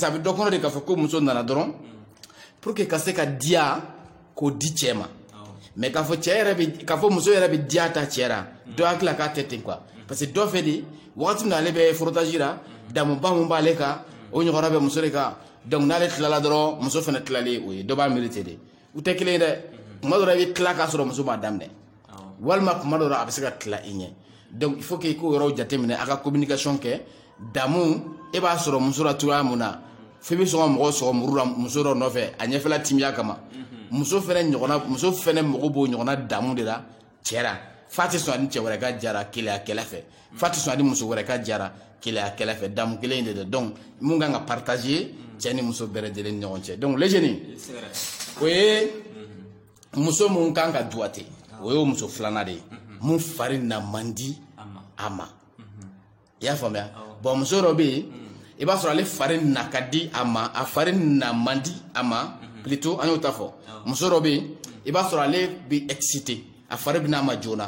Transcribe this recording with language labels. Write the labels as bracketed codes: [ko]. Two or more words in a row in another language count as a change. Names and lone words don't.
[bm] a bɛ dɔ kɔnɔ de k'a fɔ ko muso nana dɔrɔn [fr] pour que [bm] ka se ka diya k'o di cɛ ma mais k'a fɔ cɛ yɛrɛ bɛ k'a fɔ muso yɛrɛ bɛ diya ta cɛ la dɔ hakili la k'a tɛ ten [fr] quoi parce que [bm] dɔ fɛ de wagati min na ale bɛ frottage la damuba mun b'ale kan o ɲɔgɔnna bɛ muso de kan donc n'ale tilala dɔrɔn muso fana tilalen o ye dɔ b'a miiri ten de u tɛ kelen ye dɛ kuma dɔ la i bɛ tila k'a sɔrɔ muso m'a daminɛ walima kuma dɔ la a bɛ se ka tila i ɲɛ donc [fr] il faut que [bm] i k'o yɔrɔw jateminɛ a ka communication kɛ damu e b'a sɔrɔ muso la cogoya mun na f'i bɛ sɔn ka mɔgɔ sɔgɔ muru la muso dɔ nɔfɛ a ɲɛfɛla timiya kama muso fɛnɛ mago b'o ɲɔgɔnna damu de la cɛ la fa tɛ sɔn a ni cɛ wɛrɛ ka jara keleya kɛlɛ fɛ fa tɛ sɔn a ni muso wɛrɛ ka jara keleya kɛlɛ fɛ damu kelen de don donc mun kan ka partager cɛ ni muso bɛɛ lajɛlen ni ɲɔgɔn cɛ donc [fr] les jeunes [bm] o ye muso mun kan ka duwate o ye muso filanan de ye mun fari na man di a ma i y'a faamuya bon muso dɔ bɛ yen i b'a sɔrɔ ale fari na ka di a ma a fari na man di a ma plutôt an y'o ta fɔ muso dɔ bɛ yen i b'a sɔrɔ ale bɛ excité a fari bɛ n'a ma joona